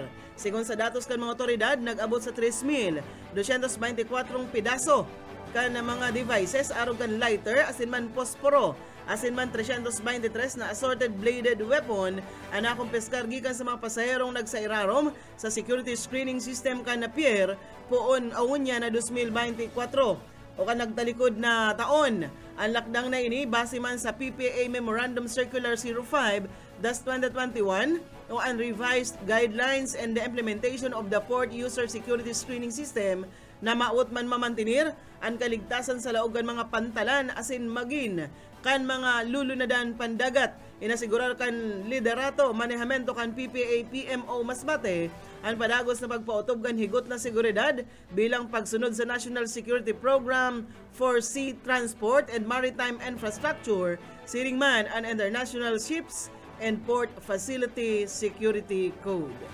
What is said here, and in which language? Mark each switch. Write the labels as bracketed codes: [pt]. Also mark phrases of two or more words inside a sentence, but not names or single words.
[bik] Sigon sa datos kan mga otoridad nag-abot sa 3,224 pidaso kan mga devices aron kan lighter asin man posporo asin man 323 na assorted bladed weapon ang nakumpeskar gikan sa mga pasaherong nagsairarom sa security screening system kan na pier poon awunya na 2024 o kan nagtalikod na taon. Ang lakdang na ini base man sa PPA Memorandum Circular 05-2021 o ang revised guidelines and the implementation of the Port User Security Screening System na maot man mamantinir ang kaligtasan sa laogan mga pantalan asin magin kan mga lulunadan pandagat. Inasigurar kan liderato manehamento kan PPA PMO Masbate ang padagos na pagpautob kan higot na seguridad bilang pagsunod sa National Security Program for Sea Transport and Maritime Infrastructure, siring man ang International Ships and Port Facility Security Code.